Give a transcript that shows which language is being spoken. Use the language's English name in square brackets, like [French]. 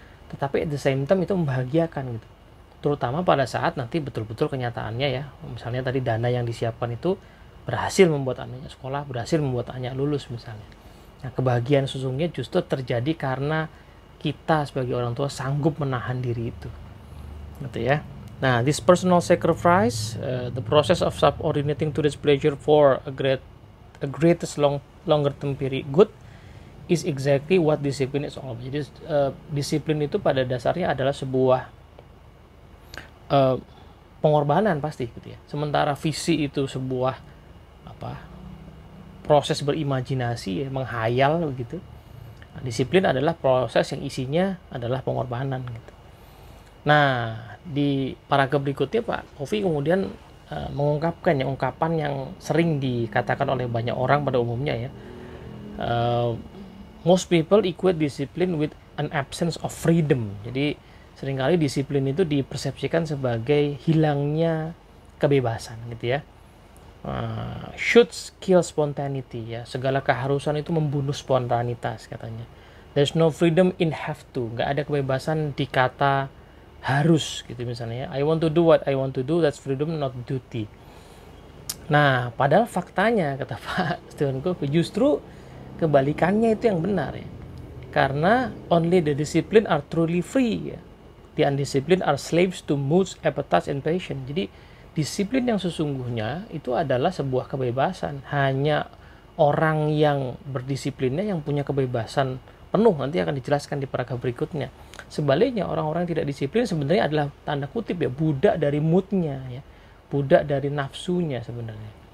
[Indonesian] Tetapi at the same time itu membahagiakan gitu. Terutama pada saat nanti betul-betul kenyataannya ya, misalnya tadi dana yang disiapkan itu berhasil membuat anaknya sekolah, berhasil membuat anaknya lulus misalnya. Nah, kebahagiaan sesungguhnya justru terjadi karena kita sebagai orang tua sanggup menahan diri itu. Gitu ya. [English] Nah, this personal sacrifice, the process of subordinating to this pleasure for a greatest longer term period good is exactly what discipline is all about. [Indonesian] Jadi disiplin itu pada dasarnya adalah sebuah pengorbanan pasti gitu ya. Sementara visi itu sebuah proses berimajinasi ya, menghayal gitu. Nah, disiplin adalah proses yang isinya adalah pengorbanan gitu. Nah, di paragraf berikutnya Pak Kofi kemudian mengungkapkan ya, ungkapan yang sering dikatakan oleh banyak orang pada umumnya ya. [English] Most people equate discipline with an absence of freedom. [Indonesian] Jadi seringkali disiplin itu dipersepsikan sebagai hilangnya kebebasan gitu ya. Should kill spontaneity ya, segala keharusan itu membunuh spontanitas katanya. There's no freedom in have to, nggak ada kebebasan di kata harus gitu misalnya. [English] I want to do what I want to do, that's freedom not duty. [Indonesian] Nah, padahal faktanya kata Pak Stephen Covey justru kebalikannya itu yang benar ya. [English] Karena only the disciplined are truly free ya. The undisciplined are slaves to moods, appetites, and passion. [Indonesian] Jadi disiplin yang sesungguhnya itu adalah sebuah kebebasan. Hanya orang yang berdisiplinnya yang punya kebebasan penuh, nanti akan dijelaskan di paragraf berikutnya. Sebaliknya orang-orang yang tidak disiplin sebenarnya adalah tanda kutip ya budak dari moodnya ya, budak dari nafsunya sebenarnya.